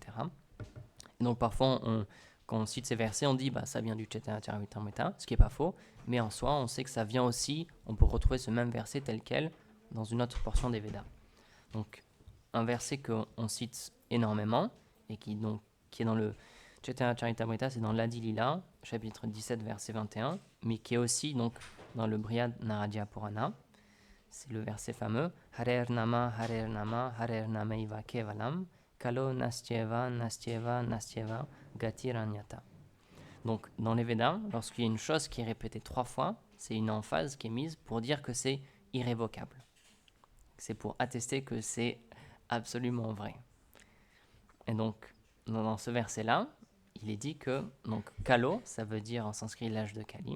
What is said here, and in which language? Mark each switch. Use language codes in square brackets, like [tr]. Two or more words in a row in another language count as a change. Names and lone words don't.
[fr] Et donc, parfois, quand on cite ces versets, on dit ça vient du Chaitanya Charitamrita, ce qui n'est pas faux, mais en soi, on sait que ça vient aussi, on peut retrouver ce même verset tel quel dans une autre portion des Védas. Donc, un verset qu'on cite énormément, et qui est dans le Chaitanya Charitamrita, c'est dans l'Adi Lila, chapitre 17, verset 21, mais qui est aussi donc, dans le Brihad Naradya Purana. C'est le verset fameux [sa] हरेर्नाम, हरेर्नामैव केवलम्, कलौ नास्त्येव, नास्त्येव, नास्त्येव, गतिरन्यथा. [fr] Donc, dans les Védas, lorsqu'il y a une chose qui est répétée 3 fois, c'est une emphase qui est mise pour dire que c'est irrévocable. C'est pour attester que c'est absolument vrai. Et donc, dans ce verset-là, il est dit que, donc, Kalo, ça veut dire en sanskrit l'âge de Kali.